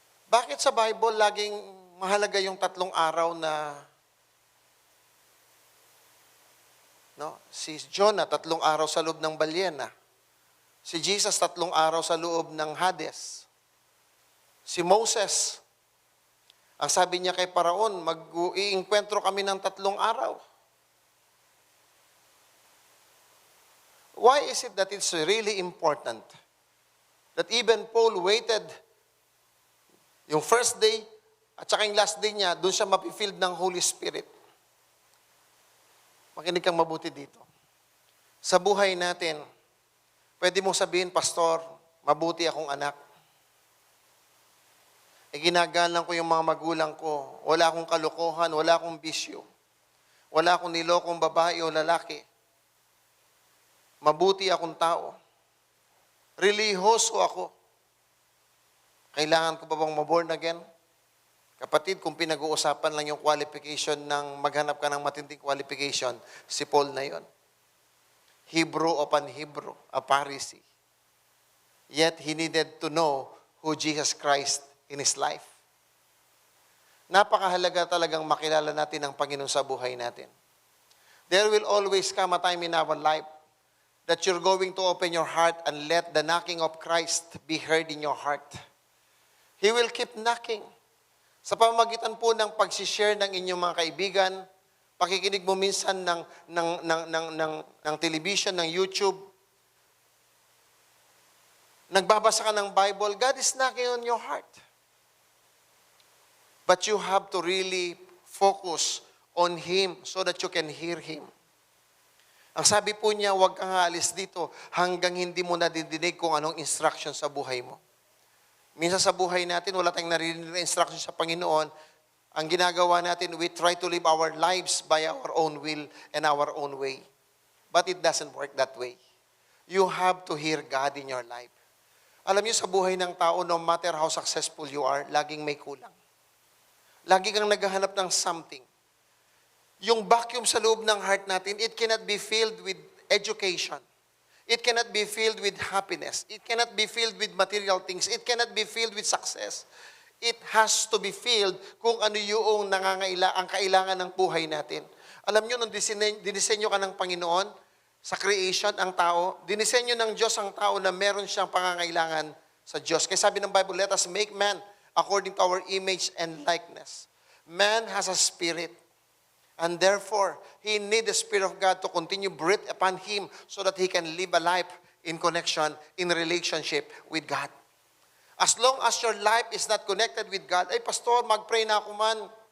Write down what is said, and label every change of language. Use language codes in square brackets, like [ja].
[tl] Bakit sa Bible laging mahalaga yung 3 araw na si Jonah 3 araw sa loob ng balyena. Si Jesus 3 araw sa loob ng Hades. Si Moses, ang sabi niya kay Paraon, mag-iinkwentro kami ng 3 araw. [en] Why is it that it's really important that even Paul waited yung first day at saka yung last day niya, [tl] doon siya mapifilled ng [en] Holy Spirit? [tl] Makinig kang mabuti dito. Sa buhay natin, pwede mong sabihin, Pastor, mabuti akong anak. Ginagalang ko yung mga magulang ko. Wala akong kalokohan, wala akong bisyo. Wala akong nilokong babae o lalaki. Mabuti akong tao. Relihiyoso ako. Kailangan ko ba bang maborn again? Kapatid, kung pinag-uusapan lang yung qualification ng maghanap ka ng matinding qualification, si Paul na yon. [en] Hebrew upon Hebrew, a Pharisee. Yet he needed to know who Jesus Christ in his life. [tl] Napakahalaga talagang makilala natin ang Panginoon sa buhay natin. [en] There will always come a time in our life that you're going to open your heart and let the knocking of Christ be heard in your heart. He will keep knocking. [tl] Sa pamamagitan po ng pag-share ng inyong mga kaibigan, pakikinig mo minsan ng television, ng YouTube, nagbabasa ka ng Bible, [en] God is knocking on your heart. But you have to really focus on Him so that you can hear Him. [tl] Ang sabi po niya, huwag kang aalis dito hanggang hindi mo nadidinig kung anong instruction sa buhay mo. Minsan sa buhay natin, wala tayong narinig na instruction sa Panginoon. Ang ginagawa natin, [en] we try to live our lives by our own will and our own way. But it doesn't work that way. You have to hear God in your life. [tl] Alam niyo, sa buhay ng tao, [en] no matter how successful you are, [tl] laging may kulang. Lagi kang naghahanap ng something. Yung vacuum sa loob ng heart natin, [en] it cannot be filled with education. It cannot be filled with happiness. It cannot be filled with material things. It cannot be filled with success. It has to be filled [tl] kung ano yung ang kailangan ng buhay natin. Alam nyo, nung dinisenyo ka ng Panginoon, sa creation, ang tao, dinisenyo ng Diyos ang tao na meron siyang pangangailangan sa Diyos. Kaya sabi ng Bible, [en] let us make man according to our image and likeness. Man has a spirit. And therefore, he needs the Spirit of God to continue breathe upon him so that he can live a life in connection, in relationship with God. As long as your life is not connected with God, [tl] ay pastor, mag-pray na ako man.